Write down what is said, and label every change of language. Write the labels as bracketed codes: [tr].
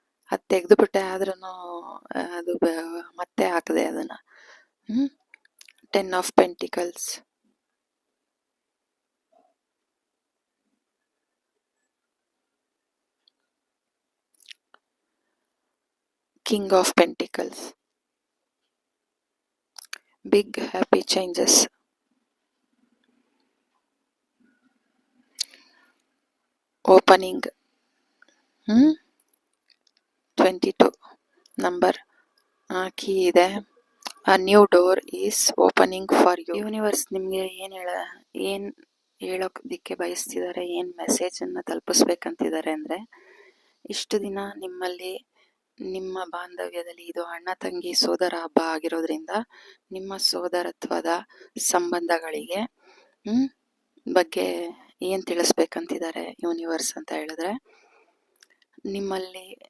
[kn] ಅದು ತೆಗೆದುಬಿಟ್ಟೆ ಆದ್ರೂ ಅದು ಮತ್ತೆ ಹಾಕಿದೆ ಅದನ್ನು. [en] 10 of pentacles, king of pentacles, big happy changes, opening, 22 [kn] number key ಇದೆ. [en] a new door is opening for you. [kn] Universe ನಿಮಗೆ ಏನು ಹೇಳೋದಕ್ಕೆ ಬಯಸ್ತಿದ್ದಾರೆ, ಏನು ಮೆಸೇಜನ್ನು ತಲುಪಿಸ್ಬೇಕಂತಿದ್ದಾರೆ ಅಂದರೆ, ಇಷ್ಟು ದಿನ ನಿಮ್ಮಲ್ಲಿ ನಿಮ್ಮ ಬಾಂಧವ್ಯದಲ್ಲಿ ಇದು ಅಣ್ಣ ತಂಗಿ ಸೋದರ ಹಬ್ಬ ಆಗಿರೋದ್ರಿಂದ ನಿಮ್ಮ ಸೋದರತ್ವದ ಸಂಬಂಧಗಳಿಗೆ ಬಗ್ಗೆ ಏನು ತಿಳಿಸ್ಬೇಕಂತಿದ್ದಾರೆ ಯೂನಿವರ್ಸ್ ಅಂತ ಹೇಳಿದ್ರೆ, ನಿಮ್ಮಲ್ಲಿ